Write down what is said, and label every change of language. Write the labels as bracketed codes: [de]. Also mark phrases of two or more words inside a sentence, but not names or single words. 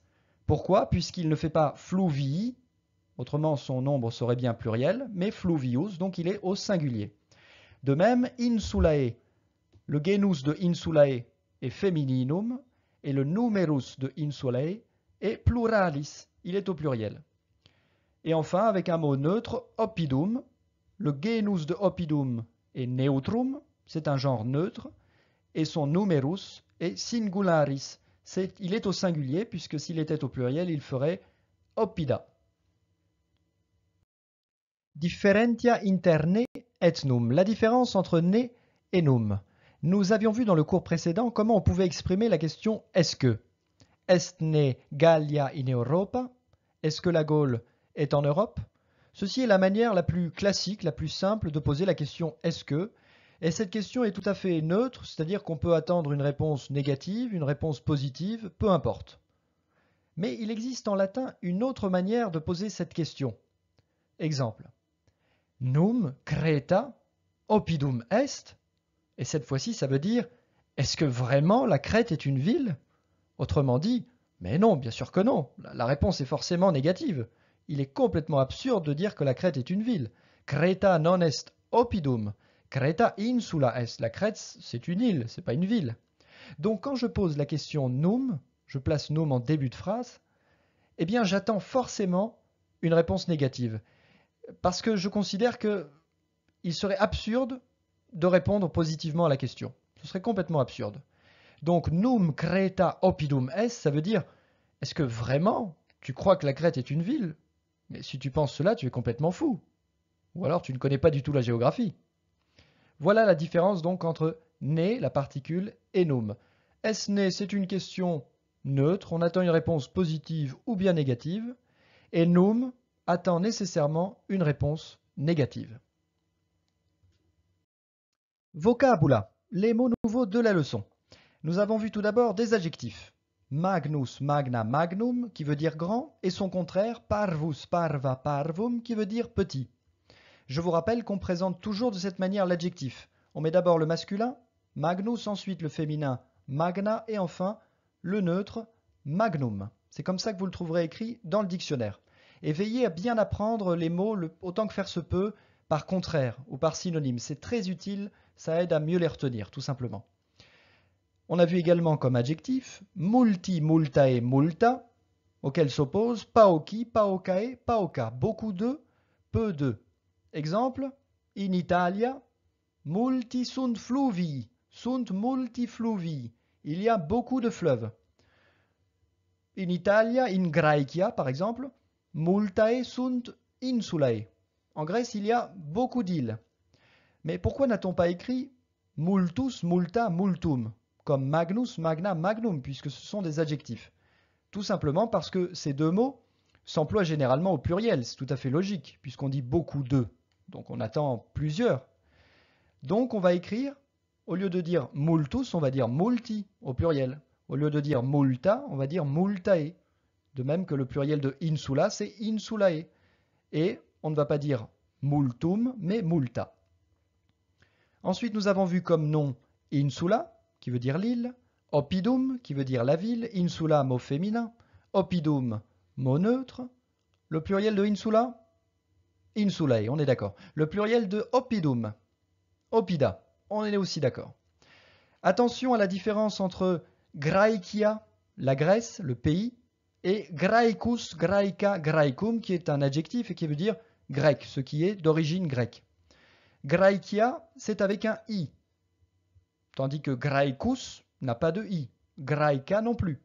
[fr] Pourquoi? Puisqu'il ne fait pas fluvii, autrement son nombre serait bien pluriel, mais fluvius, donc il est au singulier. De même, insulae, le genus de insulae [la] est femininum, [fr] et le numerus de insulae [la] est pluralis, [fr] il est au pluriel. Et enfin, avec un mot neutre, oppidum, le genus de oppidum [la] est neutrum, [fr] c'est un genre neutre, et son [la] numerus est singularis, [fr] il est au singulier, puisque s'il était au pluriel, il ferait oppida. [la] Differentia inter ne et num, [fr] la différence entre ne et num. Nous avions vu dans le cours précédent comment on pouvait exprimer la question est-ce que. [la] Est ne Gallia in Europa? [fr] Est-ce que la Gaule est en Europe? Ceci est la manière la plus classique, la plus simple de poser la question est-ce que? Et cette question est tout à fait neutre, c'est-à-dire qu'on peut attendre une réponse négative, une réponse positive, peu importe. Mais il existe en latin une autre manière de poser cette question. Exemple. [la] Num Creta oppidum est. [fr] Et cette fois-ci, ça veut dire est-ce que vraiment la Crète est une ville? Autrement dit, mais non, bien sûr que non. La réponse est forcément négative. Il est complètement absurde de dire que la Crète est une ville. [la] Creta non est oppidum. Creta insula est. [fr] La Crète, c'est une île, c'est pas une ville. Donc quand je pose la question num, je place num en début de phrase, eh bien j'attends forcément une réponse négative. Parce que je considère qu'il serait absurde de répondre positivement à la question. Ce serait complètement absurde. Donc, [la] num Creta oppidum est, [fr] ça veut dire, est-ce que vraiment tu crois que la Crète est une ville? Mais si tu penses cela, tu es complètement fou. Ou alors tu ne connais pas du tout la géographie. Voilà la différence donc entre ne, la particule, et num. Est-ce ne, c'est une question neutre, on attend une réponse positive ou bien négative, et num attend nécessairement une réponse négative. Vocabula, les mots nouveaux de la leçon. Nous avons vu tout d'abord des adjectifs. [la] Magnus, magna, magnum, [fr] qui veut dire grand, et son contraire, [la] parvus, parva, parvum, [fr] qui veut dire petit. Je vous rappelle qu'on présente toujours de cette manière l'adjectif. On met d'abord le masculin, magnus, ensuite le féminin, magna, et enfin le neutre, magnum. C'est comme ça que vous le trouverez écrit dans le dictionnaire. Et veillez à bien apprendre les mots autant que faire se peut par contraire ou par synonyme. C'est très utile, ça aide à mieux les retenir, tout simplement. On a vu également comme adjectif [la] multi, multae, multa, [fr] auquel s'oppose [la] pauci, paucae, pauca. [fr] Beaucoup de, peu de. Exemple, [la] in Italia, multi sunt fluvii, sunt multi fluvii. [fr] Il y a beaucoup de fleuves. [la] In Italia, in Graecia, [fr] par exemple, [la] multae sunt insulae. [fr] En Grèce, il y a beaucoup d'îles. Mais pourquoi n'a-t-on pas écrit [la] multus, multa, multum, [fr] comme [la] magnus, magna, magnum, [fr] puisque ce sont des adjectifs? Tout simplement parce que ces deux mots s'emploient généralement au pluriel. C'est tout à fait logique, puisqu'on dit beaucoup de. Donc on attend plusieurs. Donc on va écrire, au lieu de dire multus, on va dire multi au pluriel. Au lieu de dire multa, on va dire multae. De même que le pluriel de insula, c'est insulae. Et on ne va pas dire multum, mais multa. Ensuite, nous avons vu comme nom insula, qui veut dire l'île, oppidum, qui veut dire la ville, insula, mot féminin, oppidum, mot neutre. Le pluriel de insula, insulae, on est d'accord. Le pluriel de oppidum, oppida, on est aussi d'accord. Attention à la différence entre Graecia, la Grèce, le pays, et [la] Graecus, Graeca, Graecum, [fr] qui est un adjectif et qui veut dire grec, ce qui est d'origine grecque. Graecia, c'est avec un i, tandis que Graecus n'a pas de i, Graeca non plus.